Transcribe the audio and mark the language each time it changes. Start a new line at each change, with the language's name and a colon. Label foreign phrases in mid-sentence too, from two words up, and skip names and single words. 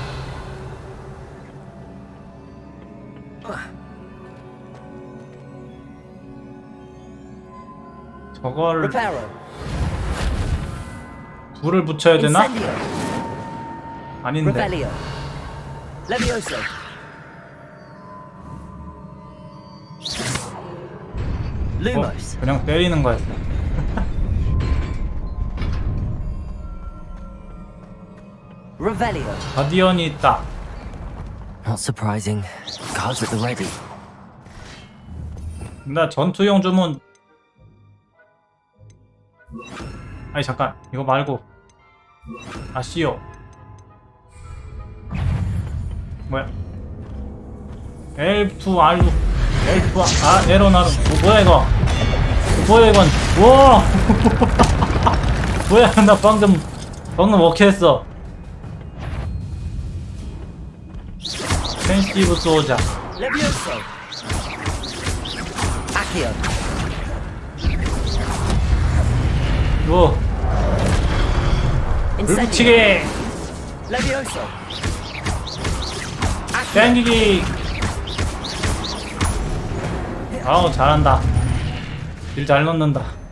Korean: 저걸
Latin: Reparo.
Korean: 불을 붙여야 되나?
Latin: Incendio.
Korean: 아닌데.
Latin: Revelio. Levioso. Lumos.
Korean: 그냥 때리는 거였어.
Latin: Revelio.
Korean: 가디언이 있다.
English: Not surprising. Guards at the ready.
Korean: 나 전투용 주문. 아니 잠깐 이거 말고. 아시오. 뭐야? 엘프 알루. 엘프 에로나루. 뭐야 이거? 뭐야 이건? 우와! 뭐야 나 방금 어케했어. 센시티브 소자.
Latin: Levioso. Accio.
Korean: 뭐? 불붙이기.
Latin: Levioso.
Korean: 땡기기. 아우 잘한다. 딜 잘 넣는다.